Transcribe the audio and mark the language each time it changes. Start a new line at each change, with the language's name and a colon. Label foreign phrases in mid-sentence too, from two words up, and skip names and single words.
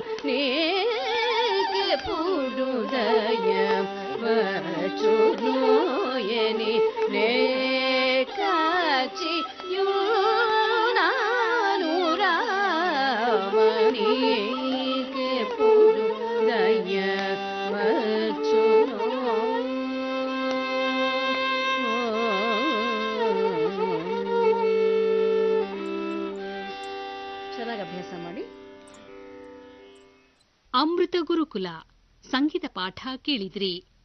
Telugu: నీకే పుడుదయ వచ్చునో, ఎని లేకాచి యున్నాను రామ, నీకే పుడుదయ వచ్చునో.
Kannada: ಚೆನ್ನಾಗಿ ಅಭ್ಯಾಸ ಮಾಡಿ. ಅಮೃತ ಗುರುಕುಲ ಸಂಗೀತ ಪಾಠ ಕೇಳಿದ್ರಿ.